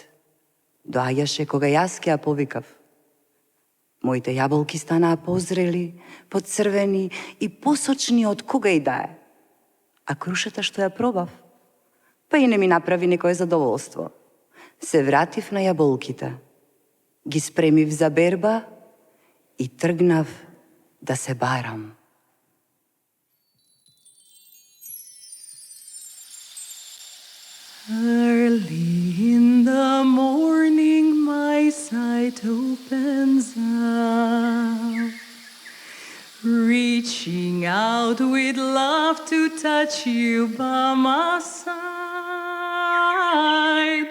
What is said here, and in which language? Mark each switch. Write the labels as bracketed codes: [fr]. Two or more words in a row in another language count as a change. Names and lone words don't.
[mk] Доаѓаше кога јас ќе ја повикав. Моите јаболки станаа позрели, поцрвени и посочни од кога и да е. А крушата што ја пробав, па и не ми направи некое задоволство. Се вратив на јаболките, ги спремив за берба и тргнав да се барам. [en] Early in the morning my sight opens up, reaching out with love to touch you by my side.